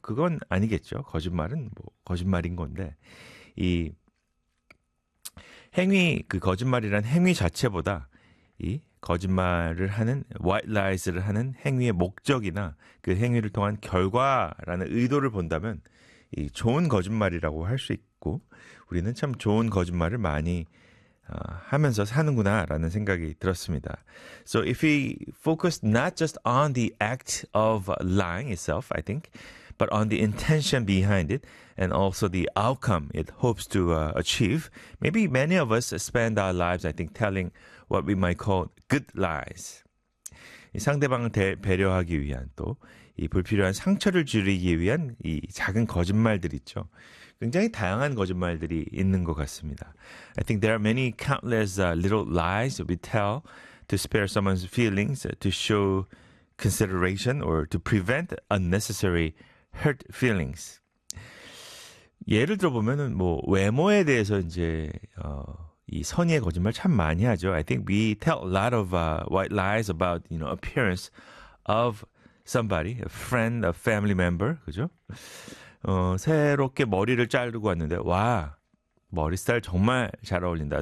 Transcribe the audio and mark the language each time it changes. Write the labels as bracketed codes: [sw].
[ko] 그건 아니겠죠. 거짓말은 뭐 거짓말인 건데 이 행위, 그 거짓말이란 행위 자체보다 이 거짓말을 하는, white lies를 하는 행위의 목적이나 그 행위를 통한 결과라는 의도를 본다면 이 좋은 거짓말이라고 할 수 있고 우리는 참 좋은 거짓말을 많이 하면서 사는구나라는 생각이 들었습니다. [en] So if we focus not just on the act of lying itself, I think, but on the intention behind it and also the outcome it hopes to achieve. Maybe many of us spend our lives, I think, telling what we might call good lies. [ko] 상대방을 배려하기 위한 또 이 불필요한 상처를 줄이기 위한 이 작은 거짓말들 있죠. 굉장히 다양한 거짓말들이 있는 것 같습니다. [en] I think there are many countless little lies we tell to spare someone's feelings, to show consideration or to prevent unnecessary hurt feelings. [ko] 예를 들어보면은 뭐 외모에 대해서 이제 이 선의의 거짓말 참 많이 하죠. [en] I think we tell a lot of white lies about, you know, appearance of somebody, a friend, a family member, 그죠? [ko] 새롭게 머리를 자르고 왔는데 와, 머리 스타일 정말 잘 어울린다.